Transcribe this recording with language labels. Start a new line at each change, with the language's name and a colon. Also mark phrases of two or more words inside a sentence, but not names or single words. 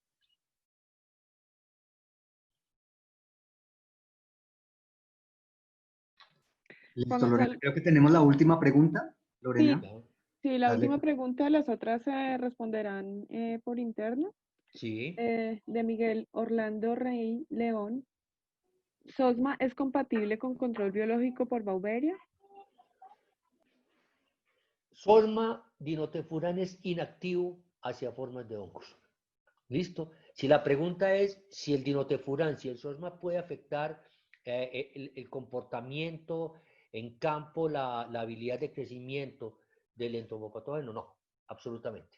Spanish: Listo, Vamos Lorena. al... Creo que tenemos la última pregunta. Sí, Lorena, ¿No? sí, la dale. última pregunta, las otras se responderán por interno. Sí. De Miguel Orlando Rey León. ¿Sosma es compatible con control biológico por Bauberia? Sosma dinotefurán es inactivo hacia formas de hongos. ¿Listo? Si la pregunta es si el dinotefurán, si el sosma puede afectar el comportamiento en campo, la habilidad de crecimiento del entomopatógeno, no, absolutamente.